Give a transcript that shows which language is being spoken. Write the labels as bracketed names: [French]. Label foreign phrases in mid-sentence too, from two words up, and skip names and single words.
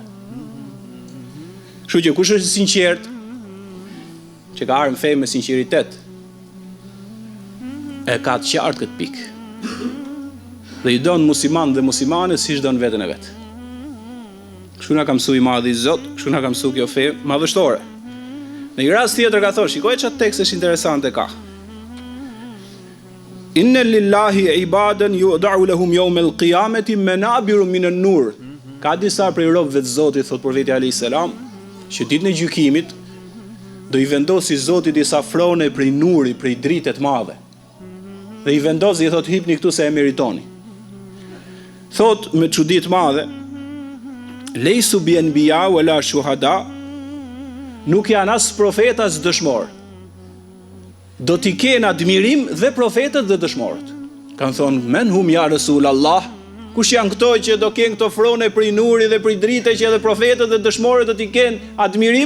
[Albanian] Kështu që kush është i sinqert, që ka ardhur në fe me sinqeritet, e ka të qartë këtë pikë. Dhe i don musliman dhe muslimane siç don veten e vet. Kështu na ka mësuar i madhi Zot, kështu na ka mësuar kjo fe madhështore. Në një rast tjetër ka thënë, shikoj çfarë tekst është interesante ka. [Arabic] إن لله عبادا يوضع لهم يوم القيامة منابر من النور. [Albanian] Ka disa prej robëve të Zotit, thot profeti [Arabic] عليه السلام, [Albanian] që ditën e gjykimit do i vendosi Zoti disa frone prej nuri, prej dritë të madhe. Dhe i vendosi i thot hipni këtu se e meritoni. Thot me çudi të madhe, [Arabic] ليسوا بأنبياء ولا شهداء, [Albanian] nuk janë as profeta as dëshmor. Do t'i kenë admirim dhe profetët dhe dëshmorët. Kanë thonë, [Arabic] من هم يا رسول الله, [Albanian] kush janë këto që do kenë këto frone prej nuri dhe prej drite që edhe profetët dhe dëshmorët do t'i kenë admirim?